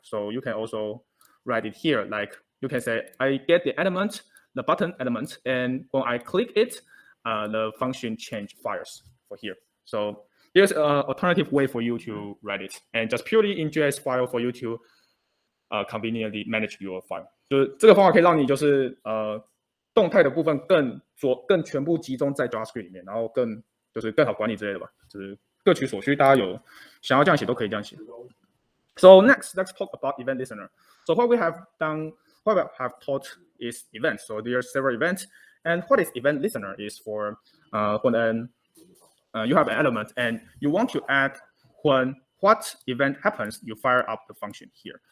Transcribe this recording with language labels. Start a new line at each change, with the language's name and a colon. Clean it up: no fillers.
English: So you can also write it here. Like you can say, I get the element, the button element, and when I click it, the function change fires for here. So there's an alternative way for you to write it, and just purely in JS file for you to conveniently manage your file.
Chinese: 就是这个方法可以让你就是动态的部分更全部集中在 JavaScript 里面，然后更好管理之类的吧，就是各取所需，大家有想要这样写都可以这样写。
English: So next, let's talk about event listener. So what we have taught is events. So there are several events, and what is event listener is for when you have an element and you want to add when what event happens, you fire up the function here.